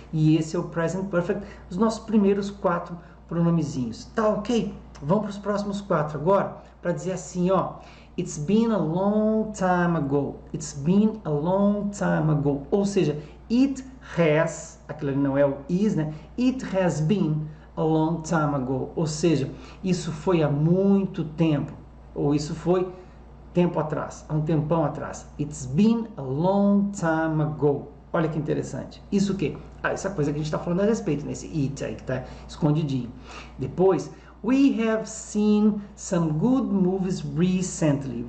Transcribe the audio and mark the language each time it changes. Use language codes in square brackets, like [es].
[pt] E esse é o Present Perfect, os nossos primeiros 4 pronomezinhos. Tá ok? Vamos para os próximos 4 agora, para dizer assim, ó. [en] It's been a long time ago. It's been a long time ago. [pt] Ou seja, [en] it has, [pt] aquilo ali não é o is, né? [en] It has been a long time ago. [pt] Ou seja, isso foi há muito tempo. Ou isso foi tempo atrás, há um tempão atrás. [en] It's been a long time ago. [pt] Olha que interessante. Isso o quê? Essa coisa que a gente está falando a respeito, nesse it aí que está escondidinho. [en] Depois, we have seen some good movies recently.